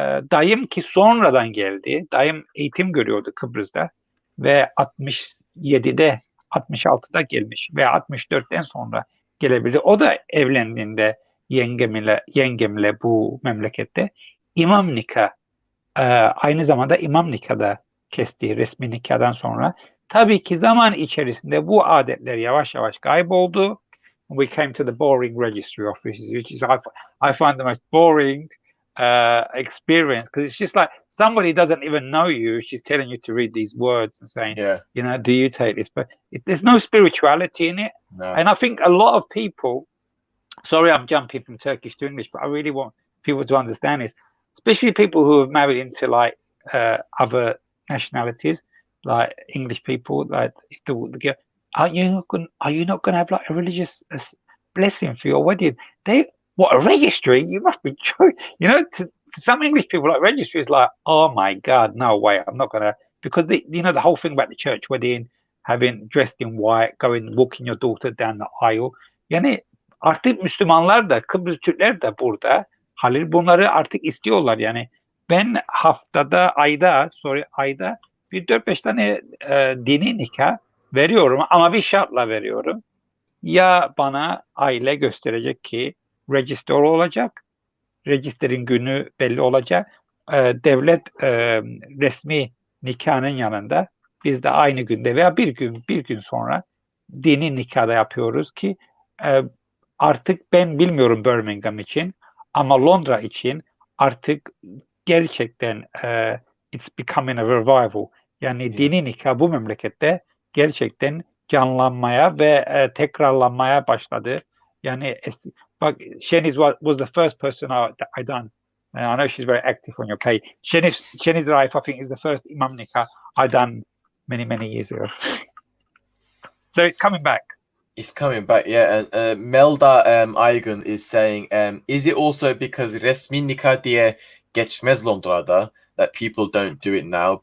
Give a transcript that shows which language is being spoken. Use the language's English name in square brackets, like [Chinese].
[Turkish] Dayım ki sonradan geldi. Dayım eğitim görüyordu Kıbrıs'ta ve 67'de 66'da gelmiş ve 64'ten sonra gelebildi. O da evlendiğinde yengemle bu memlekette imam nikah aynı zamanda imam nikahda kesti resmi nikahdan sonra. Tabii ki zaman içerisinde bu adetler yavaş yavaş kayboldu. [English] We came to the boring registry offices, which is I find the most boring experience because it's just like somebody doesn't even know you. She's telling you to read these words and saying, you know, do you take this? But there's no spirituality in it. No. And I think a lot of people, sorry, I'm jumping from Turkish to English, but I really want people to understand this, especially people who have married into like other nationalities, like English people, like if the girl, are you not going to have like a religious blessing for your wedding? What, a registry? You must be joking. You know, to some English people, like registry is like, oh my God, no way, I'm not going to, because you know, the whole thing about the church wedding, having dressed in white, walking your daughter down the aisle. [Turkish] Yani artık Müslümanlar da, Kıbrıs Türkler de burada, Halil bunları artık istiyorlar yani. Ben ayda bir 4-5 tane dini nikah veriyorum ama bir şartla veriyorum. Ya bana aile gösterecek ki register olacak, registerin günü belli olacak, devlet resmi nikahın yanında biz de aynı günde veya bir gün sonra dini nikahda yapıyoruz ki artık ben bilmiyorum Birmingham için ama Londra için artık gerçekten [English] it's becoming a revival. [Turkish] Yani dini nikah bu memlekette gerçekten canlanmaya ve tekrarlanmaya başladı. Yani bak [English] Sheniz was the first person I done. I know she's very active on your page. Sheniz Raif, I think, is the first imam nikah I done many years ago. So it's coming back. It's coming back, yeah. And Melda Aygün is saying, is it also because [Turkish] resmi nikah diye geçmez Londra'da [English] that people don't do it now?